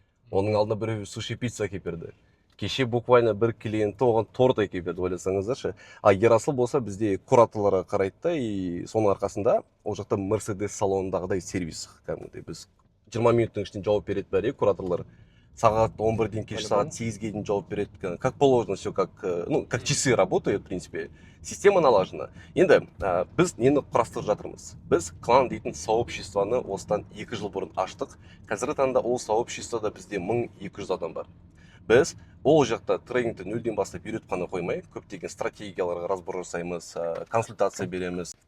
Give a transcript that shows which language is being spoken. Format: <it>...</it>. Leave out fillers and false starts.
<kk>Оның алдында бір суши пицца әкеп берді. Кеше буквально бір клиенті оған торт әкеп берді, ойласаңыздаршы. Ерасыл болса бізде кураторларға қарайды да, и соның арқасында ол жақта Mercedes салонындағыдай сервис. Біз 20 минуттың ішінде жауап береді бәрі кураторлар. Сағат 11-ден кеш сағат 8-ге дейін жауап береді.</kk> <ru>Как положено, все как часы работают, в принципе. Система налажена.</ru> <kk>Енді біз нені құрастырып жатырмыз? Біз клан дейтін сообществоны осыдан 2 жыл бұрын аштық. Қазіргі таңда ол сообществода бізде 1200 адам бар. біз ол жақта тренингті нөлден бастап үйретіп қана қоймай, көптеген стратегияларға разбор жасаймыз, консультация береміз.</kk>